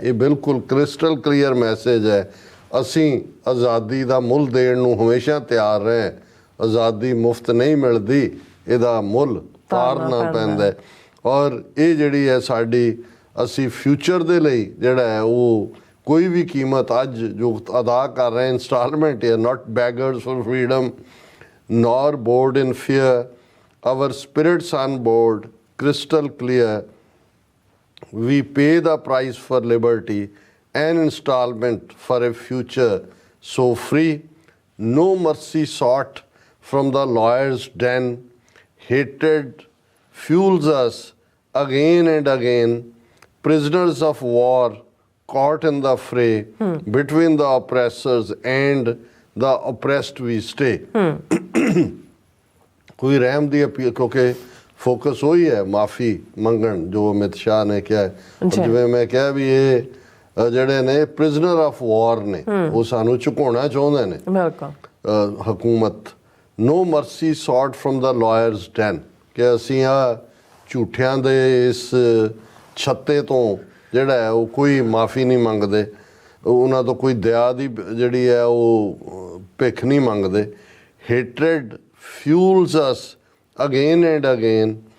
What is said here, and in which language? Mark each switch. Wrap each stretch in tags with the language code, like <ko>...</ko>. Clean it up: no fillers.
<pa>ਇਹ ਬਿਲਕੁਲ crystal clear message ਹੈ। ਅਸੀਂ ਆਜ਼ਾਦੀ ਦਾ ਮੁੱਲ ਦੇਣ ਨੂੰ ਹਮੇਸ਼ਾ ਤਿਆਰ ਰਹੇ। ਆਜ਼ਾਦੀ ਮੁਫਤ ਨਹੀਂ ਮਿਲਦੀ, ਇਹਦਾ ਮੁੱਲ ਤਾਰਨਾ ਪੈਂਦਾ। ਔਰ ਇਹ ਜਿਹੜੀ ਹੈ ਸਾਡੀ, ਅਸੀਂ ਫਿਊਚਰ ਦੇ ਲਈ ਜਿਹੜਾ ਹੈ ਉਹ ਕੋਈ ਵੀ ਕੀਮਤ ਅੱਜ ਜੋ ਅਦਾ ਕਰ ਰਹੇ, ਇੰਸਟਾਲਮੈਂਟ ਹੈ।</pa> <en>Not beggars for freedom, nor bowed in fear, our spirits on board, crystal clear, we pay the price for liberty, an installment for a future so free, no mercy sought from the lawyer's den, hatred fuels us again and again, prisoners of war caught in the fray, between the oppressors and the oppressed we stay।</en> <pa>ਕੋਈ ਰਹਿਮ ਦੀ appeal, ਕਿਉਂਕਿ focus ਉਹੀ ਹੈ ਮਾਫੀ ਮੰਗਣ, ਜੋ ਅਮਿਤ ਸ਼ਾਹ ਨੇ ਕਿਹਾ। ਜਿਵੇਂ ਮੈਂ ਕਿਹਾ ਵੀ ਇਹ ਜਿਹੜੇ ਨੇ ਪ੍ਰਿਜ਼ਨਰ ਆਫ ਵਾਰ ਨੇ, ਉਹ ਸਾਨੂੰ ਝੁਕਾਉਣਾ ਚਾਹੁੰਦੇ ਨੇ ਹਕੂਮਤ।</pa> <en>no mercy sought from the lawyer's den,</en> <pa>ਕਿ ਅਸੀਂ ਆ ਝੂਠਿਆਂ ਦੇ ਇਸ ਛੱਤੇ ਤੋਂ ਜਿਹੜਾ ਹੈ ਉਹ ਕੋਈ ਮਾਫੀ ਨਹੀਂ ਮੰਗਦੇ, ਉਹਨਾਂ ਤੋਂ ਕੋਈ ਦਇਆ ਦੀ ਜਿਹੜੀ ਹੈ ਉਹ ਭਿੱਖ ਨਹੀਂ ਮੰਗਦੇ।</pa> <en>hatred fuels us again and again,</en>